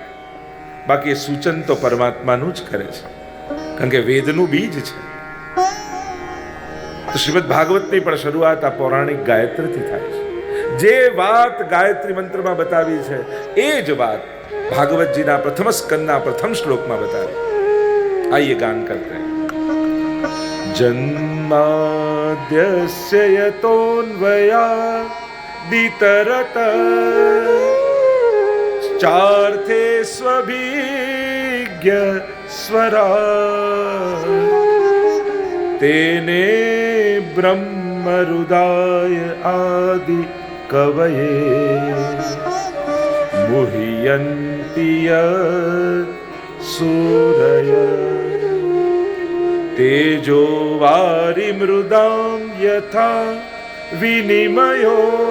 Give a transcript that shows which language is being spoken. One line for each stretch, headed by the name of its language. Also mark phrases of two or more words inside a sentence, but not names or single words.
Gujarati: બાકી એ સૂચન તો પરમાત્માનું જ કરે છે, કારણ કે વેદનું બીજ છે. તો શ્રીમદ ભાગવતની પણ શરૂઆત આ પૌરાણિક ગાયત્રીથી થાય છે. જે વાત ગાયત્રી મંત્રમાં બતાવી છે એ જ વાત ભાગવતજીના પ્રથમ સ્કંદના પ્રથમ શ્લોકમાં બતાવી.
Hindi: આइए गान करते हैं.
Sanskrit: जन्माद्यस्य यतोऽन्वयादितरत चार्थे स्वभिज्ञ स्वरा तेने ब्रह्मरुदाय आदि कवये मुह्यन्ति सूरय तेजो वारि मृदां यथा विनिमयो